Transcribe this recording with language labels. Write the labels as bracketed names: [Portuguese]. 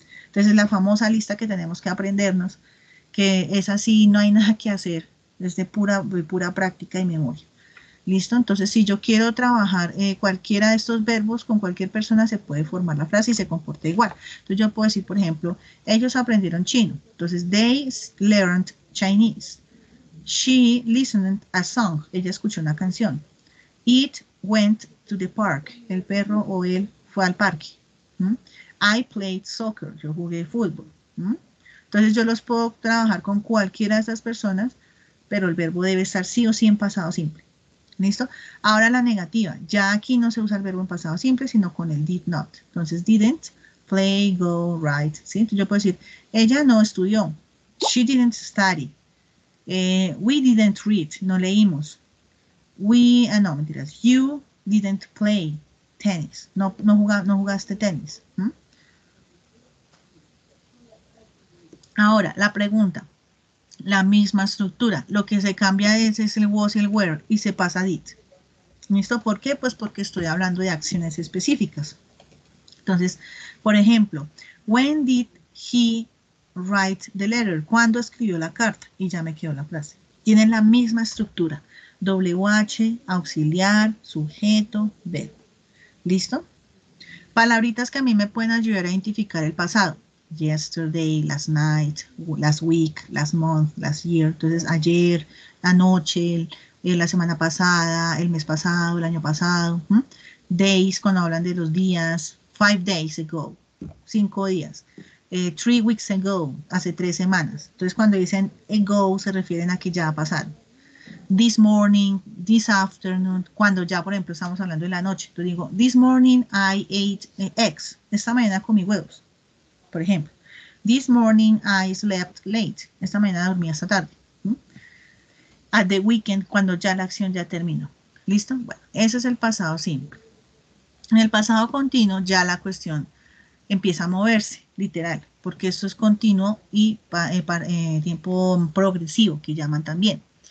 [Spanish] Entonces la famosa lista que tenemos que aprendernos, que es así, no hay nada que hacer, es de pura práctica y memoria. ¿Listo? Entonces si yo quiero trabajar cualquiera de estos verbos con cualquier persona se puede formar la frase y se comporta igual. Entonces yo puedo decir, por ejemplo, ellos aprendieron chino. [English] Entonces they learned Chinese. She listened a song. [Spanish] Ella escuchó una canción. [English] It went to the park. El perro o él fue al parque. I played soccer. Yo jugué fútbol. [Spanish] Entonces yo los puedo trabajar con cualquiera de esas personas, pero el verbo debe estar sí o sí en pasado simple. ¿Listo? Ahora la negativa. Ya aquí no se usa el verbo en pasado simple, sino con el did not. [English] Entonces didn't, play, go, write. [Spanish] ¿Sí? Entonces yo puedo decir, ella no estudió. [English] She didn't study. We didn't read. [Spanish] No leímos. No, mentiras. [English] You didn't play tennis. [Spanish] No jugaste tenis. Ahora, la pregunta. La misma estructura. Lo que se cambia es el was y el were y se pasa a did. ¿Listo? ¿Por qué? Pues porque estoy hablando de acciones específicas. Entonces, por ejemplo, [English] when did he write the letter? [Spanish] ¿Cuándo escribió la carta? Y ya me quedó la frase. Tienen la misma estructura. WH, auxiliar, sujeto, verbo. ¿Listo? Palabritas que a mí me pueden ayudar a identificar el pasado. [English] Yesterday, last night, last week, last month, last year. [Spanish] Entonces, ayer, anoche, la semana pasada, el mes pasado, el año pasado. Days, cuando hablan de los días. [English] 5 days ago, [Spanish] 5 días. [English] 3 weeks ago, [Spanish] hace 3 semanas. Entonces, cuando dicen ago, se refieren a que ya pasaron. [English] This morning, this afternoon, [Spanish] cuando ya, por ejemplo, estamos hablando de la noche. Entonces digo, [English] this morning I ate eggs. [Spanish] Esta mañana comí huevos, por ejemplo. [English] This morning I slept late. [Spanish] Esta mañana dormí hasta tarde. [English] At the weekend, [Spanish] cuando ya la acción ya terminó. ¿Listo? Bueno, ese es el pasado simple. En el pasado continuo ya la cuestión empieza a moverse, literal, porque esto es continuo y tiempo progresivo, que llaman también.